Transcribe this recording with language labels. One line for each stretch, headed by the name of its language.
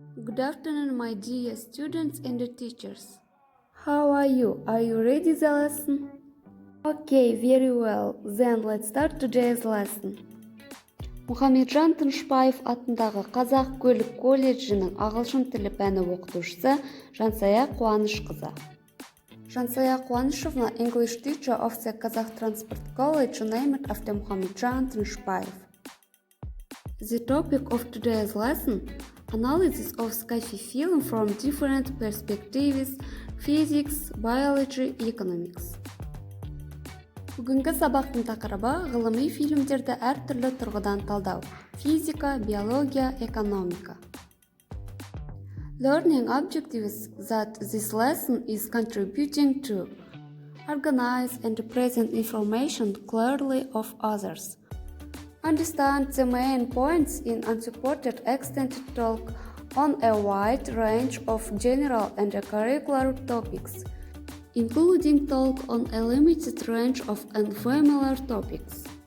English: Good afternoon, my dear students and teachers. How are you? Are you ready the lesson? Okay, very well. Then let's start today's lesson.
Kazakh: Мұхамеджан Тынышпаев атындағы Қазақ көлік колледжінің ағылшын тілі пәні оқытушысы Жансая Қуанышқызы.
English: Жансая Қуанышевна, English teacher of the Kazakh Transport College, named after Muhamedjan Tынышпаев. The topic of today's lesson: analysis of sci-fi film from different perspectives, physics, biology, economics.
Kazakh: Бүгінгі сабақтың тақырыбы ғылыми фильмдерді әртүрлі тұрғыдан талдау: физика, биология, экономика.
English: Learning objectives that this lesson is contributing to: organize and present information clearly of others. Understand the main points in unsupported extended talk on a wide range of general and curricular topics, including talk on a limited range of unfamiliar topics.